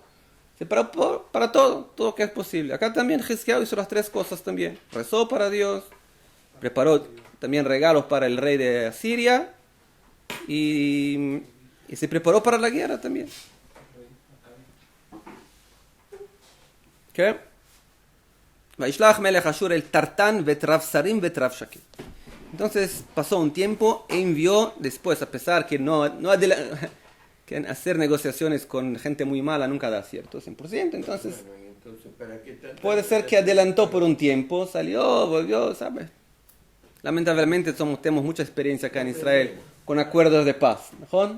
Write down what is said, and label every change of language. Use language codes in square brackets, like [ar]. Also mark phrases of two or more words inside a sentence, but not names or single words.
[es] Se preparó para todo que es posible. Acá también Xezquiao hizo las tres cosas también. Rezó para Dios, preparó también regalos para el rey de Asiria y se preparó para la guerra también. ¿Qué? [he] וישלח מלך אשור אל תרתן ואת רב סרים ואת רב שקה. [es] Entonces pasó un tiempo e envió después, a pesar que que hacer negociaciones con gente muy mala nunca da cierto 100%, entonces ¿para qué tanta puede ser que adelantó por un tiempo, salió, volvió, ¿sabes? Lamentablemente tenemos mucha experiencia acá en Israel con acuerdos de paz, ¿no?